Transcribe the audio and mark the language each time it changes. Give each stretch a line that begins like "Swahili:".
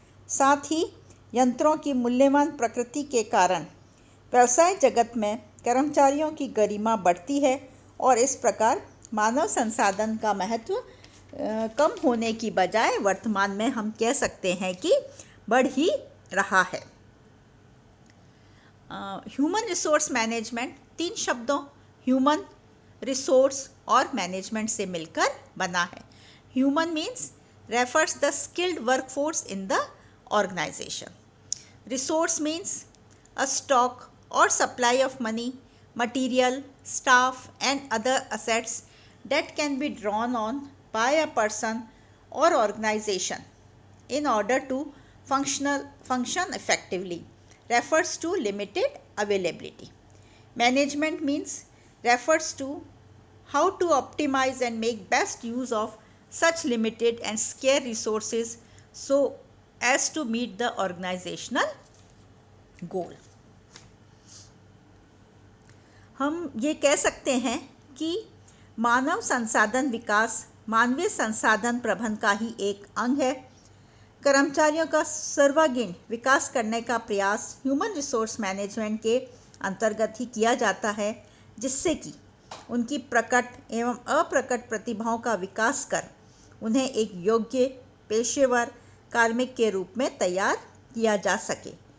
Hindi: साथ ही यंत्रों की मूल्यवान प्रकृति के कारण व्यवसाय जगत में कर्मचारियों की गरिमा बढ़ती है और इस प्रकार मानव संसाधन का महत्व कम होने की बजाय वर्तमान में हम कह सकते हैं कि बढ़ ही रहा है। ह्यूमन रिसोर्स मैनेजमेंट 3 शब्दों ह्यूमन, रिसोर्स और मैनेजमेंट से मिलकर बना है।
English: Human means refers the skilled workforce in the organization. Resource means a stock or supply of money, material, staff and other assets that can be drawn on by a person or organization in order to function effectively, refers to limited availability. Management means refers to how to optimize and make best use of such limited and scarce resources so as to meet the organizational goal.
Hindi: हम ये कह सकते हैं कि मानव संसाधन विकास मानवीय संसाधन प्रबंधन का ही एक अंग है। कर्मचारियों का सर्वांगीण विकास करने का प्रयास ह्यूमन रिसोर्स मैनेजमेंट के अंतर्गत ही किया जाता है, जिससे कि उनकी प्रकट एवं अप्रकट प्रतिभाओं का विकास कर उन्हें एक योग्य पेशेवर कार्मिक के रूप में तैयार किया जा सके।